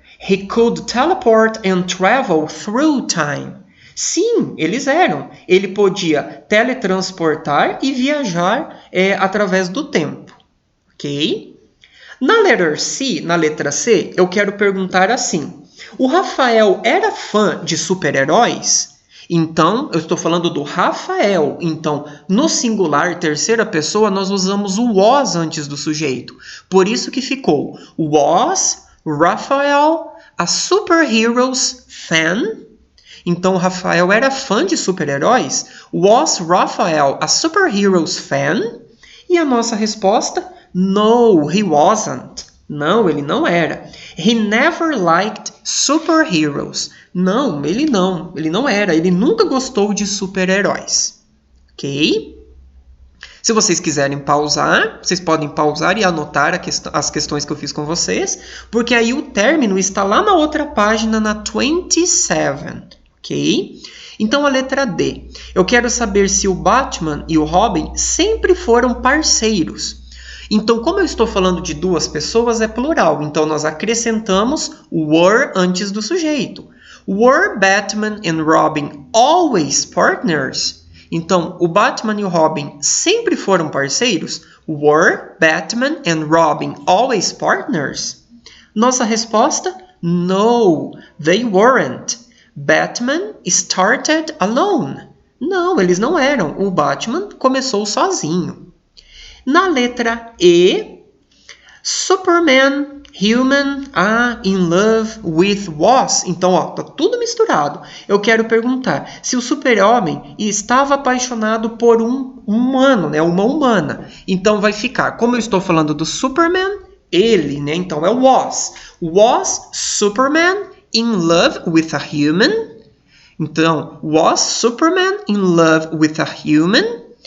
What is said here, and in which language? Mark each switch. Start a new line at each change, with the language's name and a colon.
English: He could teleport and travel through time.
Portuguese: Sim, eles eram. Ele podia teletransportar e viajar através do tempo. Ok? Na letra C, eu quero perguntar assim. O Rafael era fã de super-heróis? Então, eu estou falando do Rafael. Então, no singular, terceira pessoa, nós usamos o was antes do sujeito. Por isso que ficou
English: was Raphael a superheroes fan?
Portuguese: Então, Rafael era fã de super-heróis?
English: Was Raphael a superheroes fan?
Portuguese: E a nossa resposta?
English: No, he wasn't.
Portuguese: Não, ele não era.
English: He never liked superheroes.
Portuguese: Não, ele não era. Ele nunca gostou de super-heróis. Ok? Se vocês quiserem pausar, vocês podem pausar e anotar as questões que eu fiz com vocês, porque aí o término está lá na outra página, na 27. Ok? Então, a letra D. Eu quero saber se o Batman e o Robin sempre foram parceiros. Então, como eu estou falando de duas pessoas, é plural. Então, nós acrescentamos were antes do sujeito.
English: Were Batman and Robin always partners?
Portuguese: Então, o Batman e o Robin sempre foram parceiros?
English: Were Batman and Robin always partners?
Portuguese: Nossa resposta?
English: No, they weren't. Batman started alone.
Portuguese: Não, eles não eram. O Batman começou sozinho. Na letra E,
English: Superman, human, in love with was.
Portuguese: Então, ó, tá tudo misturado. Eu quero perguntar se o super-homem estava apaixonado por um humano, né? Uma humana. Então, vai ficar, como eu estou falando do Superman, ele, né? Então, é was.
English: Was Superman in love with a human? Então, was Superman in love with a human?